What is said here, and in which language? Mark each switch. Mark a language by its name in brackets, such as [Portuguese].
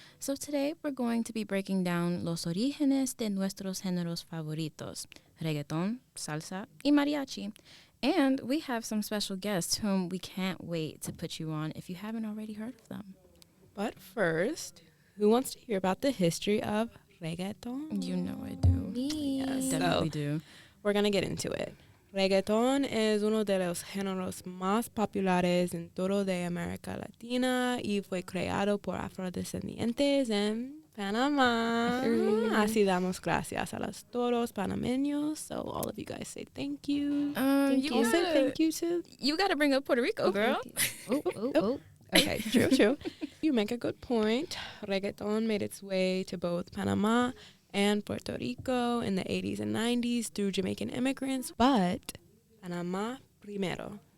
[English] So today we're going to be breaking down [Spanish] los orígenes de nuestros géneros favoritos, Reggaeton, Salsa, y Mariachi. [English] And we have some special guests whom we can't wait to put you on if you haven't already heard of them. But first, who wants to hear about the history of reggaeton? You know I do. Me. Yes. Definitely do. We're going to get into it. [Spanish] Reggaeton es uno de los géneros más populares en todo de América Latina y fue creado por afrodescendientes en Panamá. Así damos gracias a los todos panameños. [English] So all of you guys say thank you. You say thank you to. You got to bring up Puerto Rico, girl. Oh. Okay, true. You make a good point. Reggaeton made its way to both Panama and Puerto Rico in the 80s and 90s through Jamaican immigrants, but Panama [Spanish] primero.